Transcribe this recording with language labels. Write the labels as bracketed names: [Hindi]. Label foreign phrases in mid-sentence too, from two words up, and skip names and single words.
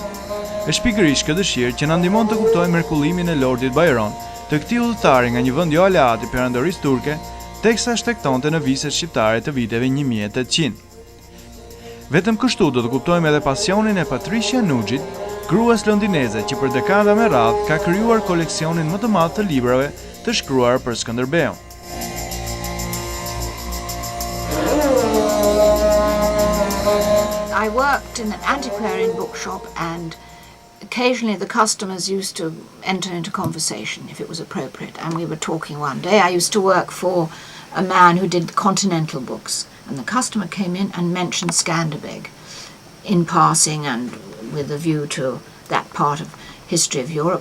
[Albanian] Është pikërisht këtë dëshirë që na ndihmon të kuptojmë mrekullimin e Lordit Byron, të këtij udhëtari nga një vend jo aleat i perandorisë turke, teksa shtektonte në viset shqiptare të viteve 1800. Vetëm kështu do të kuptojmë edhe pasionin e Patricia Nugit, gruas londineze që për dekada me radhë ka krijuar koleksionin më të madh të librave të shkruar për Skënderbeut. [English] I worked in an antiquarian bookshop, and occasionally the customers used to enter into conversation if it was appropriate, and we were talking one day. I used to work for a man who did continental books, and the customer came in and mentioned Skënderbeut in passing and with a view to that part of history of Europe.